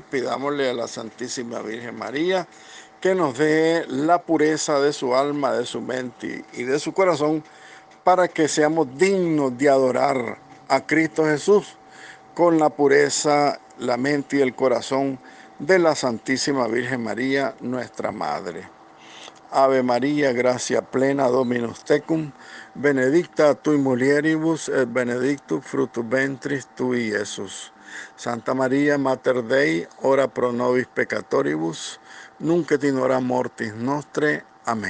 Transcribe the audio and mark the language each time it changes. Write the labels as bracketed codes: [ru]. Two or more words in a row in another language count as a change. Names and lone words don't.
[es] Pidámosle a la Santísima Virgen María que nos dé la pureza de su alma, de su mente y de su corazón, para que seamos dignos de adorar a Cristo Jesús con la pureza, la mente y el corazón de la Santísima Virgen María, nuestra Madre. [la] Ave María, gracia plena, Dominus tecum, benedicta tui mulieribus, et benedictus fructus ventris tui, Iesus. Santa María, Mater Dei, ora pro nobis peccatoribus, nunc et in hora mortis nostre.